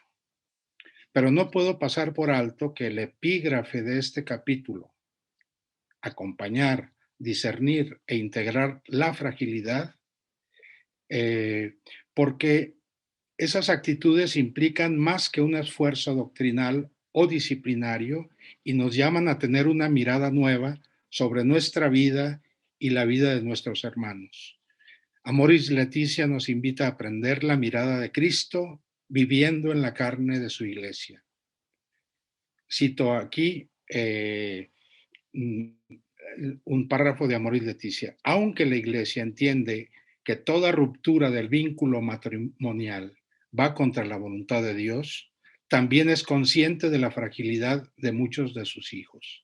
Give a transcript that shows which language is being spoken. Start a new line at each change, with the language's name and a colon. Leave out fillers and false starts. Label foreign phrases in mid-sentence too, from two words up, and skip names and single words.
Spanish: Pero no puedo pasar por alto que el epígrafe de este capítulo, acompañar, discernir e integrar la fragilidad, porque esas actitudes implican más que un esfuerzo doctrinal o disciplinario y nos llaman a tener una mirada nueva sobre nuestra vida y la vida de nuestros hermanos. Amoris Laetitia nos invita a aprender la mirada de Cristo viviendo en la carne de su iglesia. Cito aquí un párrafo de Amoris Laetitia. Aunque la iglesia entiende que toda ruptura del vínculo matrimonial va contra la voluntad de Dios, también es consciente de la fragilidad de muchos de sus hijos.